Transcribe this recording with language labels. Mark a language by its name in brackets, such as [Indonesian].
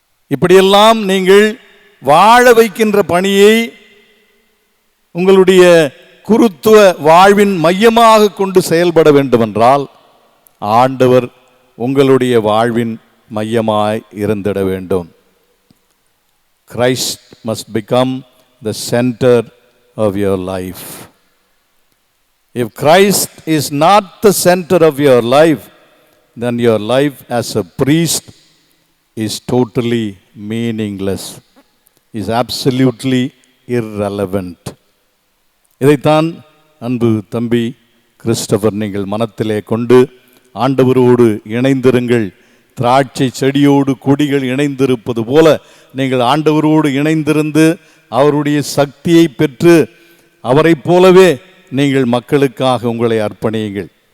[Tamil] இப்படியெல்லாம் நீங்கள் வாழ வைக்கின்ற பணியை உங்களுடைய குருத்துவ வாழ்வின் மையமாக கொண்டு செயல்பட வேண்டுமென்றால் ஆண்டவர் உங்களுடைய வாழ்வின் மையமாய் இருந்திட வேண்டும். [English] Christ must become the center of your life. If Christ is not the center of your life, then your life as a priest is totally meaningless, is absolutely irrelevant. [Tamil] இதைத்தான் அன்பு தம்பி கிறிஸ்டபர் நீங்கள் மனத்திலே கொண்டு ஆண்டவரோடு இணைந்திருங்கள். திராட்சை செடியோடு கொடிகள் இணைந்திருப்பது போல நீங்கள் ஆண்டவரோடு இணைந்திருந்து அவருடைய சக்தியை பெற்று அவரைப் போலவே நீங்கள் மக்களுக்காக உங்களை அர்ப்பணியுங்கள்.